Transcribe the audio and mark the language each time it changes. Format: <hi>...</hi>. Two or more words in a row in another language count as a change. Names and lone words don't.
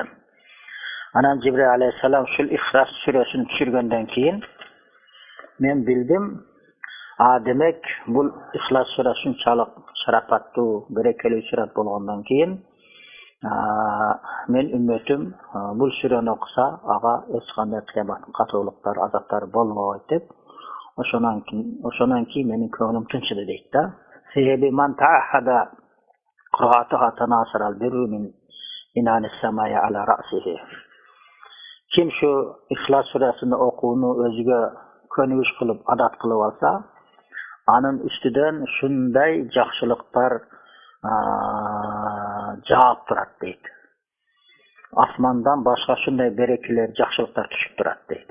<uz>Ana Jibril alayhisalom shu İxlos surasini tushirgandan keyin men bildim, demak bu İxlos surasi shunchalik sharofatli, barakali surat bo'lgandan keyin men ummatim bu surani o'qisa, hech qanday qiyomat qattiqliklar, azoblar bo'lmaydi deb o'shandan keyin mening ko'nglim tinchidi deydi.</uz> <ar>Sebebi من تعاهد قراءتها تناثر البر من عنان السماء على رأسه.</ar> <uz>Kim shu İxlos surasini o'quvni o'ziga ko'nish qilib, odat qilib olsa, aning ustidan shunday yaxshiliklar javob turadi deydi. Osmondan boshqa shunday barakilar, yaxshiliklar tushib turadi deydi.</uz>